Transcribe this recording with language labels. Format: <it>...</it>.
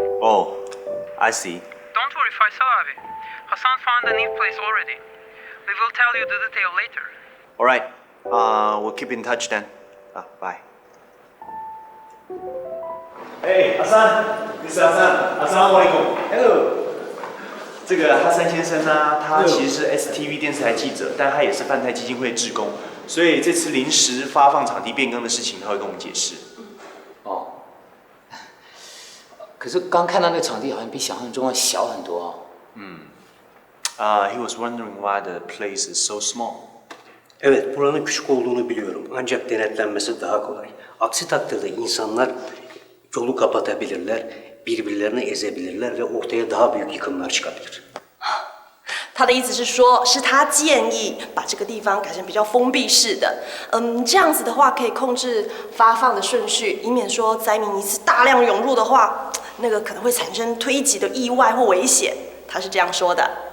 <en>Oh, I see. Don't worry, Faisal abi. Hassan found a new place already. We will tell you the detail later. Alright, we'll keep in touch then. Bye. Hey, Hassan, this is Hassan.</en> <ar>Assalamualaikum.</ar> <en>Hello.</en> <zh>这个哈山先生呢，他其实是 STV 电视台记者，但他也是泛泰基金会志工，所以这次临时发放场地变更的事情，他会跟我们解释。哦，可是刚看到那个场地好像比想象中要小很多哦。</zh> <en>He was wondering why the place is so small.</en> <tr>Evet, buranın küçük olduğunu biliyorum. Ancak denetlenmesi daha kolay. Aksi takdirde insanlar yolu kapatabilirler, birbirlerini ezebilirler ve ortaya daha büyük yıkımlar çıkabilir.</tr> <zh>他的意思是说，是他建议把这个地方改成比较封闭式的，这样子的话可以控制发放的顺序，以免说灾民一次大量涌入的话，那个可能会产生推挤的意外或危险。他是这样说的。</zh>